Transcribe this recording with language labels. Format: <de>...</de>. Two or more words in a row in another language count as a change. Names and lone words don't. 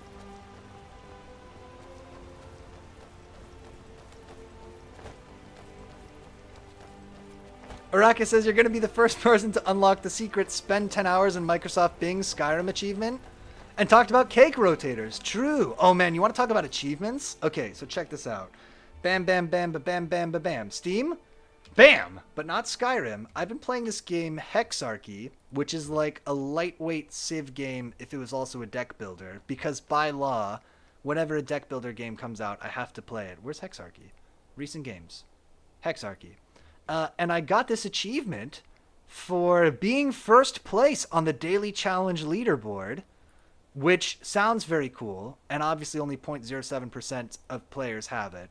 <en>Araka says you're going to be the first person to unlock the secret spend 10 hours in Microsoft Bing's Skyrim achievement. And talked about cake rotators. True. Oh man, you want to talk about achievements? Okay, so check this out. Bam, bam, bam, ba, bam, bam, ba, bam. Steam? Bam! But not Skyrim. I've been playing this game Hexarchy, which is like a lightweight Civ game if it was also a deck builder. Because by law, whenever a deck builder game comes out, I have to play it. Where's Hexarchy? Recent games. Hexarchy. And I got this achievement for being first place on the daily challenge leaderboard, which sounds very cool, and obviously only 0.07% of players have it.</en>